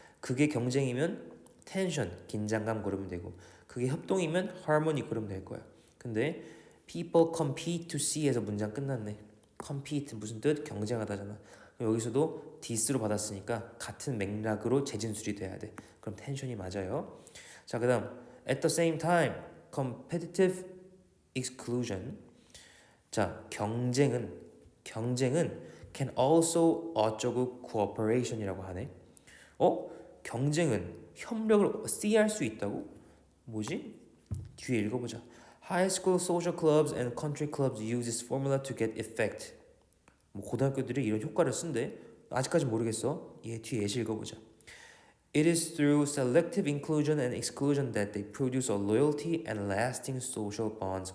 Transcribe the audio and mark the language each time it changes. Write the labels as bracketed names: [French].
[Korean] 그게 경쟁이면 텐션, 긴장감 그러면 되고, 그게 협동이면 harmony 그러면 될 거야. 근데 [English] people compete to see에서 [Korean] 문장 끝났네. compete 무슨 뜻? 경쟁하다잖아. 여기서도 디스로 받았으니까 같은 맥락으로 재진술이 돼야 돼. 그럼 텐션이 맞아요. 자, 그다음 [English] at the same time competitive exclusion. [Korean] 자, 경쟁은 [English] can also [Korean] 어쩌고 cooperation이라고 하네. 경쟁은 협력을 C할 수 있다고? 뭐지? 뒤에 읽어보자. [English] High school social clubs and country clubs use this formula to get effect. [Korean] 뭐 고등학교들이 이런 효과를 쓴대. 아직까지 모르겠어. 얘 뒤에 예시 읽어보자. [English] It is through selective inclusion and exclusion that they produce a loyalty and lasting social bonds.